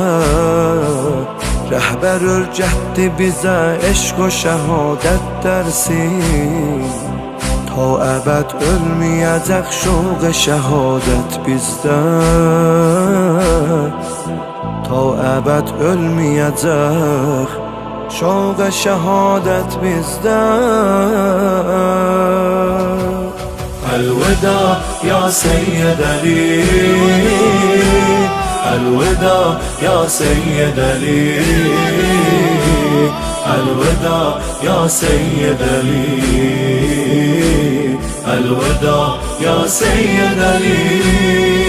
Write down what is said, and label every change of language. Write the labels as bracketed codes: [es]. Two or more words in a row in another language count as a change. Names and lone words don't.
[az] Rəhbər örgətdi bizə eşq o şəhadət dərsi. Ta əbəd ölməyəcək şoq şəhadət bizdə. Ta əbəd ölməyəcək şoq şəhadət bizdə. [ar] الوداع يا سيد علي، الوداع يا سيد علي، الوداع يا سيد علي، الوداع يا سيد علي.